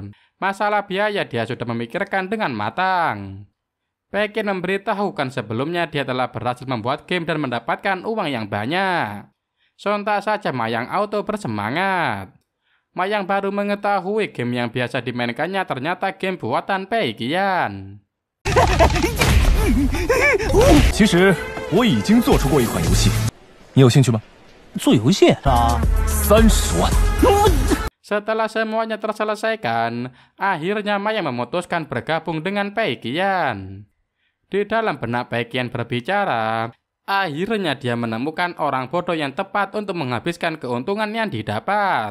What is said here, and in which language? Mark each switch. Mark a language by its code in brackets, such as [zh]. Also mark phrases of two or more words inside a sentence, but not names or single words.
[id] Masalah biaya dia sudah memikirkan dengan matang. Baekhyun memberitahukan sebelumnya dia telah berhasil membuat game dan mendapatkan uang yang banyak. Sontak saja Mayang auto bersemangat. Mayang baru mengetahui game yang biasa dimainkannya ternyata game buatan Baekhyun. [zh] 其实我已经做出过一款游戏，你有兴趣吗？做游戏？ 30万。 [id] Setelah semuanya terselesaikan, akhirnya Mayang memutuskan bergabung dengan Baekhyun. Di dalam benak Baekhyun berbicara, akhirnya dia menemukan orang bodoh yang tepat untuk menghabiskan keuntungan yang didapat.